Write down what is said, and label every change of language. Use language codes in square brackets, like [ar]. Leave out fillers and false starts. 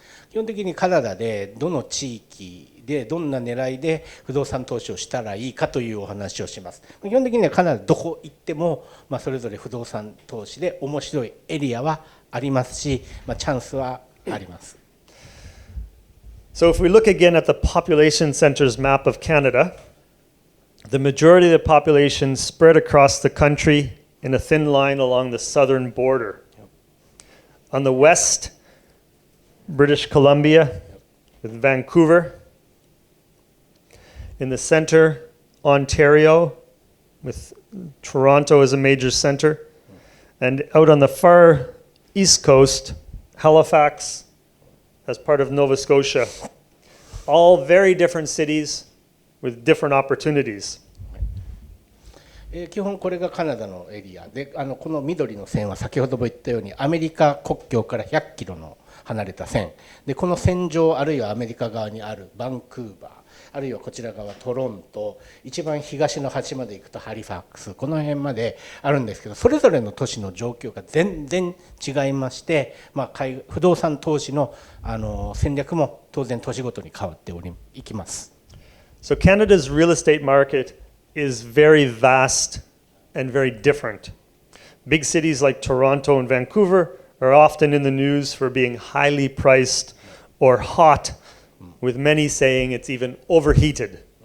[ja] 基本的にカナダでどの地域でどんな狙いで不動産投資をしたらいいかというお話をします。基本的にはカナダどこ行っても、それぞれ不動産投資で面白いエリアはありますし、チャンスはあります。 [en] So if we look again at the population centers map of Canada, the majority of the population spread across the country in a thin line along the southern border. On the west, British Columbia with Vancouver. In the center, Ontario with Toronto as a major center. And out on the far east coast, Halifax as part of Nova Scotia. All very different cities with different opportunities. [ja] 基本これがカナダのエリアで、この緑の線は先ほども言ったようにアメリカ国境から100キロの離れた線で、この線上あるいはアメリカ側にあるバンクーバー、あるいはこちら側トロント、一番東の端まで行くとハリファクス、この辺まであるんですけど、それぞれの都市の状況が全然違いまして、不動産投資の戦略も当然都市ごとに変わっていきます。 [en] So Canada's real estate market is very vast and very different. Big cities like Toronto and Vancouver are often in the news for being highly priced or hot, with many saying it's even overheated.